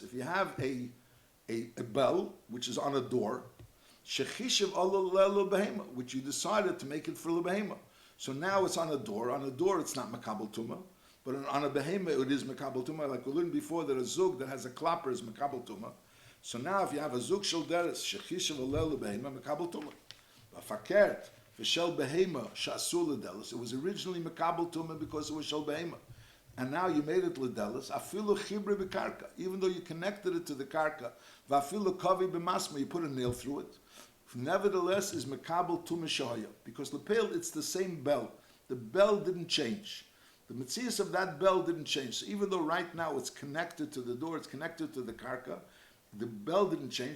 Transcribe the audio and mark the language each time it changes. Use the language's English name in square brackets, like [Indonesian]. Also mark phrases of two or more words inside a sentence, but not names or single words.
[English] If you have a bell, which is on a door, [Hebrew] שחישב אלא ללו בהמה, [English] which you decided to make it for the Behemah. So now it's on a door. On a door, it's not [Hebrew] מקבל טומאה. [English] But on a Behemah, it is [Hebrew] מקבל טומאה. [English] Like we learned before that a Zug that has a klapper is [Hebrew] מקבל טומאה. [English] So now if you have a [Hebrew] זוג של דלת, שחישב אלא ללו בהמה, מקבל טומאה. פקרת ושל בהמה שאסור לדלת. [English] It was originally [Hebrew] מקבל טומאה [English] because it was [Hebrew] של בהמה, [English] and now you made it ledelis. [Hebrew] אפילו חיברו בקרקע, [English] even though you connected it to the karka. [Hebrew] ואפילו קבעו במסמר, [English] you put a nail through it. Nevertheless, [Hebrew] מקבל טומאה שהיה, [English] because lepel it's the same bell. The bell didn't change. The metzias of that bell didn't change. So even though right now it's connected to the door, it's connected to the karka, the bell didn't change.